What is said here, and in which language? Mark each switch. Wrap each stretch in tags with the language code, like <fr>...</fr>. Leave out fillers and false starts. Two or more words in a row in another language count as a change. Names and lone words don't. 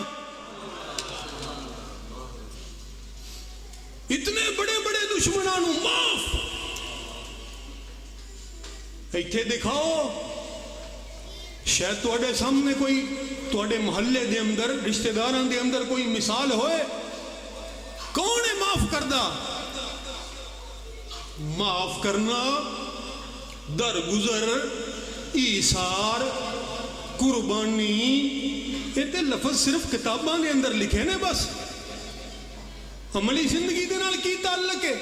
<pa>اتنے بڑے بڑے دشمناں نو معاف، ایتھے دکھاؤ شاید تواڈے سامنے کوئی تواڈے محلے دے اندر رشتہ داراں دے اندر کوئی مثال ہوئے، کون ہے معاف کردہ؟ معاف کرنا، درگزر، ایثار، قربانی، یہ تے لفظ صرف کتاباں دے اندر لکھے نے، بس عملی زندگی دے نال کی تعلق ہے؟</pa>